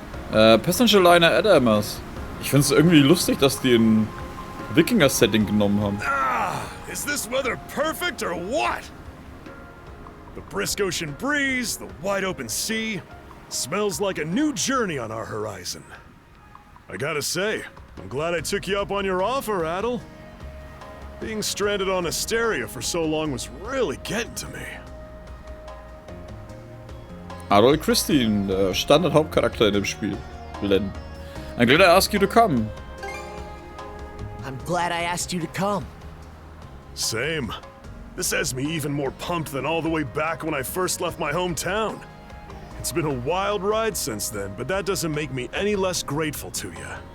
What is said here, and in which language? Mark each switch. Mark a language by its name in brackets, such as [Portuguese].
[German] Passenger Liner Adamers. Ich finde es irgendwie lustig, dass die ein Wikinger-Setting genommen haben. [English] Is this weather perfect or what? The brisk ocean breeze, the wide open sea, smells like a new journey on our horizon. I gotta say, I'm glad I took you up on your offer, Adol. Being stranded on Asteria for so long was really getting to me. [German] Adol Christin, der Standard-Hauptcharakter in dem Spiel. [English] Len. I'm glad I asked you to come. I'm glad I asked you to come. Same. This has me even more pumped than all the way back when I first left my hometown. It's been a wild ride since then, but that doesn't make me any less grateful to you.